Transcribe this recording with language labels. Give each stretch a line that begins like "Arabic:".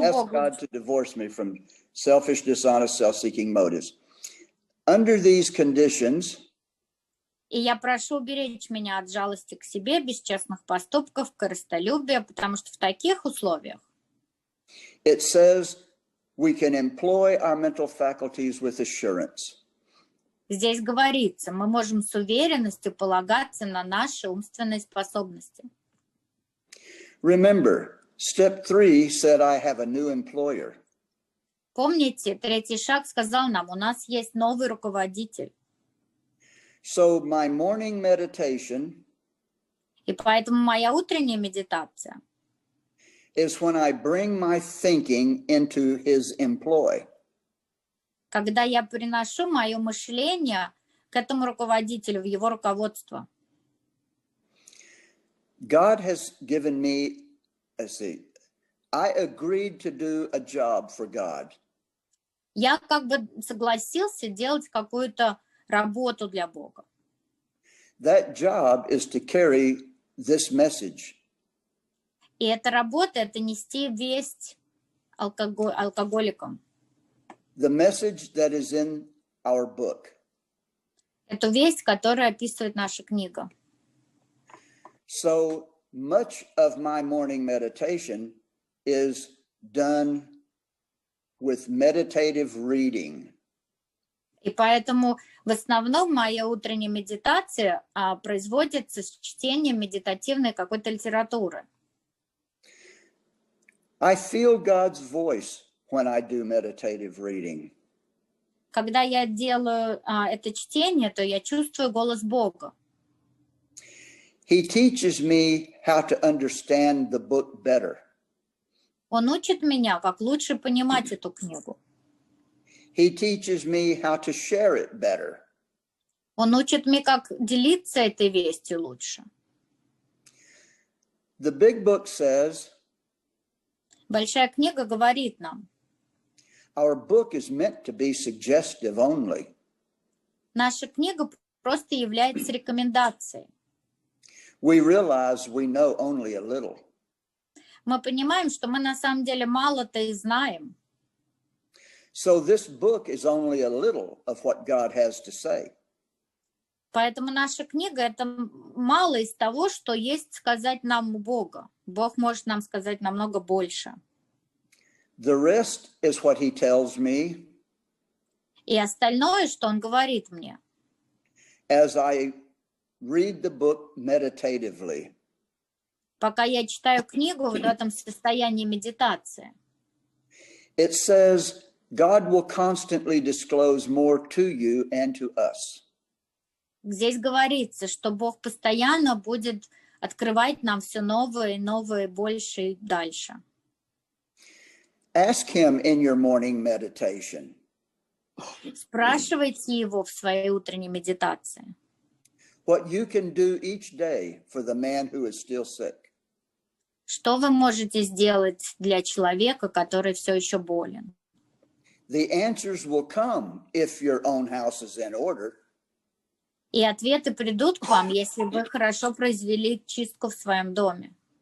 Russian: Бога.
English: So I ask God to divorce me from selfish, dishonest, self-seeking motives. Under these conditions,
Russian: и я прошу уберечь меня от жалости к себе, бесчестных поступков, корыстолюбия, потому что в таких условиях
English: it says we can employ our mental faculties with assurance.
Russian: Здесь говорится, мы можем с уверенностью полагаться на наши умственные способности.
English: Remember, step 3 said I have a new employer.
Russian: Помните, третий шаг сказал нам, у нас есть новый руководитель.
English: So my morning meditation
Russian: и поэтому моя утренняя медитация
English: is when I bring my thinking into his employ.
Russian: Когда я приношу мое мышление к этому руководителю, в его руководство.
English: God has given me, I agreed to do a job for God.
Russian: Я как бы согласился делать какую-то работу для Бога.
English: That job is to carry this message.
Russian: И эта работа — это нести весть алкоголикам.
English: The message that is in our book.
Russian: Эту весть, которая описывает наша книга.
English: So much of my morning meditation is done with meditative reading.
Russian: И поэтому в основном моя утренняя медитация производится с чтением медитативной какой-то литературы.
English: I feel God's voice when I do meditative reading.
Russian: Когда я делаю это чтение, то я чувствую голос Бога.
English: He teaches me how to understand the book better.
Russian: Он учит меня, как лучше понимать эту книгу.
English: He teaches me how to share it better.
Russian: Он учит меня, как делиться этой вестью лучше.
English: The big book says,
Russian: Большая книга говорит нам,
English: our book is meant to be suggestive only.
Russian: наша книга просто является рекомендацией.
English: We realize we know only a little.
Russian: Мы понимаем, что мы на самом деле мало-то и знаем.
English: So this book is only a little of what God has to say.
Russian: Поэтому наша книга – это мало из того, что есть сказать нам у Бога. Бог может нам сказать намного больше.
English: The rest is what he tells me.
Russian: И остальное, что он говорит мне,
English: As I read the book meditatively.
Russian: пока я читаю книгу в этом состоянии медитации.
English: It says God will constantly disclose more to you and to us.
Russian: Здесь говорится, что Бог постоянно будет открывать нам все новое и новое, больше и дальше.
English: Ask him in your morning meditation.
Russian: Спрашивайте его в своей утренней медитации.
English: What you can do each day for the man who is still sick.
Russian: Что вы можете сделать для человека, который все еще болен?
English: The answers will come if your own house is in order.
Russian: И ответы придут к вам, если вы хорошо произвели чистку в своем доме.